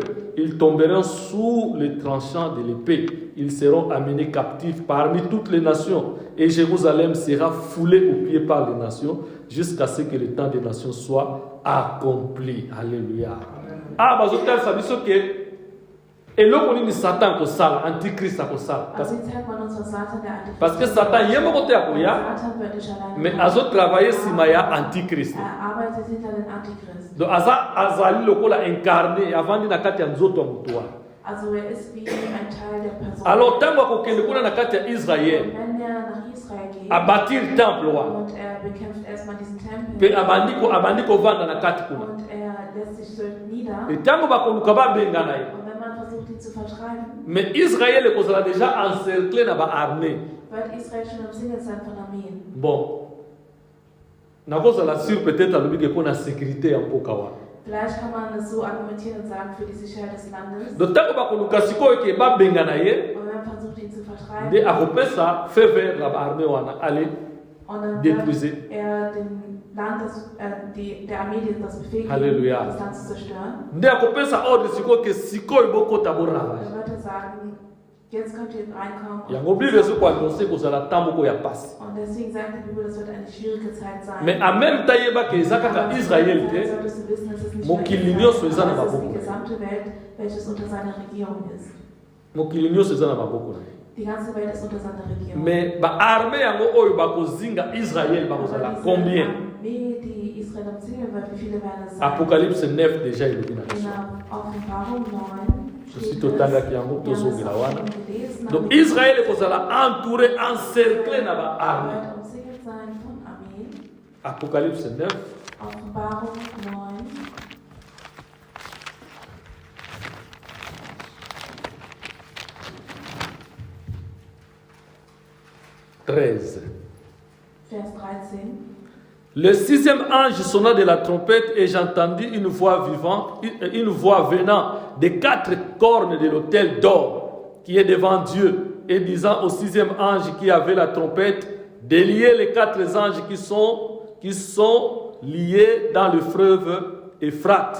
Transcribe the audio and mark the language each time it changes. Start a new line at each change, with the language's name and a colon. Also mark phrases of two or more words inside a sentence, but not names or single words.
French: Ils tomberont sous les tranchants de l'épée. Ils seront amenés captifs parmi toutes les nations. Et Jérusalem sera foulée aux pieds par les nations jusqu'à ce que le temps des nations soit accompli.
Lingala: Alléluia. Ah, bazotel
French: ça dit que
Lingala: eloko nini Satan kosala, antichrist akosala.
German: Also jetzt zeigt man uns, was Satan der Antichrist
French: Parce que
Lingala: Satan yemo kote akoya,
German: Satan wird nicht alleine
French: mais
German: kommen.
Lingala: azo travailler sima ya antichrist.
German: Er arbeitet hinter den Antichrist.
Lingala: Donc azali lokola incarné avant na kati ya nzoto ya mutu wana.
German: Also er ist wie ein Teil der Person.
Lingala: Alors tango akokende kuna na kati ya Israel
German: Und wenn er nach Israel geht
Lingala: abatir temple wana
German: und er bekämpft erstmal diesen
Lingala: pe
German: Tempel
Lingala: abandi kovanda na kati kuna.
German: und er lässt sich so nieder
Lingala: Et tango bakoluka babengana ye.
German: und wenn man versucht ihn zu vertreiben,
Lingala: Mais Israël ekozala
French: déjà encerclé
Lingala: na baarmée.
German: wird Israel schon im Sinne sein von Armeen.
Lingala: Bon, nakozala
French: sûr peut-être
Lingala: alobi ke mpona sécurité ya mboka wana.
German: Vielleicht kann man es so argumentieren und sagen, für die Sicherheit des Landes.
Lingala: Donc tango bakoluka sikoyo ke babengana ye
German: Und wenn man versucht ihn zu vertreiben,
Lingala: nde akopesa
French: feu vert
Lingala: na baarmée wana ale
German: und dann
French: détruisez.
German: wird er dem Land, der Armee das befähigen, Halleluja. das Land zu zerstören.
Lingala: nde akopesa ordre sikoyo ke sikoyo bokota boravage.
German: Dann wird er sagen, jetzt könnt ihr reinkommen.
Lingala: yango bible ezokoannonce kozala ntango moko ya pasi.
German: Und deswegen sagt die Bibel, das wird eine schwierige Zeit sein.
Lingala: Mais
French: en même temps
Lingala: yeba ke eza kaka Israël te
German: Solltest du wissen, es ist nicht
Lingala: mokili
German: nur
Lingala: nyonso eza
German: Israel,
Lingala: na
German: es ist
Lingala: maboko.
German: die gesamte Welt, welches unter seiner Regierung ist.
Lingala: mokili nyonso eza na maboko na ye.
German: Die ganze Welt ist unter seiner Regierung.
Lingala: Mais ba armée yango oyo bakozinga Israël bakozala combien?
German: Armee, die Israel umzingeln wird, wie viele werden es sein?
Lingala: Apocalypse 9 déjà ilobi na
German: In
Lingala: biso.
German: Offenbarung 9
Lingala: Ceci totangaki yango tozongela wana. Donc Israël ekozala
French: entouré, encerclé
Lingala: na ba armée.
German: wird umzingelt sein von Armeen.
French: Apocalypse 9.
German: Offenbarung 9.
French: Vers 13. Le sixième ange sonna de la trompette et j'entendis une voix vivante, une voix venant des quatre cornes de l'autel d'or qui est devant Dieu et disant au sixième ange qui avait la trompette de lier les quatre anges qui sont liés dans le fleuve Euphrate.